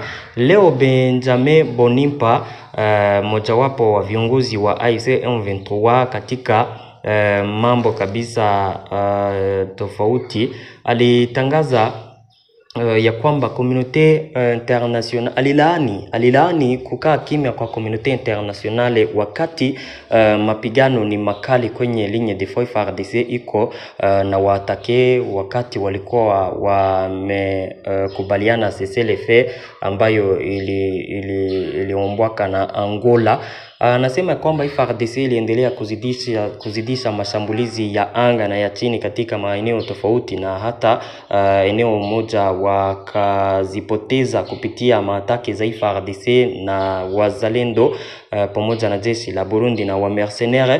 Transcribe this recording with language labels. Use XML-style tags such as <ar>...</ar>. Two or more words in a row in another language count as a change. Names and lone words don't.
<sw>Leo Benjamin Bonimpa, mojawapo wa viongozi wa AFC M23 katika mambo kabisa tofauti, alitangaza ya kwamba</sw> <en>community international</en> <sw>alilaani kukaa kimya kwa</sw> <fr>community internationale</fr> <sw>wakati mapigano ni makali kwenye</sw> <fr>ligne de feu.</fr> <sw>FARDC iko na waatake wakati walikuwa wamekubaliana</sw> <fr>cessez-le-feu</fr> <sw>ambayo iliombwaka na Angola. Anasema kwamba FARDC iliendelea kuzidisha mashambulizi ya anga na ya chini katika maeneo tofauti, na hata eneo moja wakazipoteza kupitia maataki za FARDC na wazalendo pamoja na jeshi la Burundi na wa mercenaires.</sw>